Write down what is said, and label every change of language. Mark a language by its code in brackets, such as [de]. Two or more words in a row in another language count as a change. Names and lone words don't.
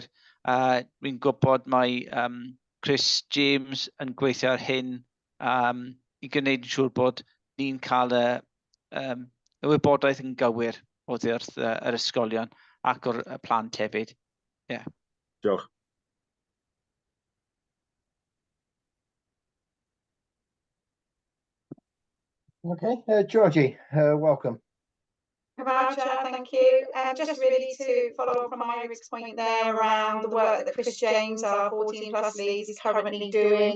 [cy] Mi'n gwybod mae Chris James yn gweithio ar hyn i gwneud yn siŵr bod ni'n cael y wybodaeth yn gywir oddi wrth yr ysgolion ac o'r plant hefyd. Diolch. [en] Okay, Georgie, welcome. Thank you. Just really to follow up from Irik's point there around the work that Chris James, our 14 plus lead, is currently doing.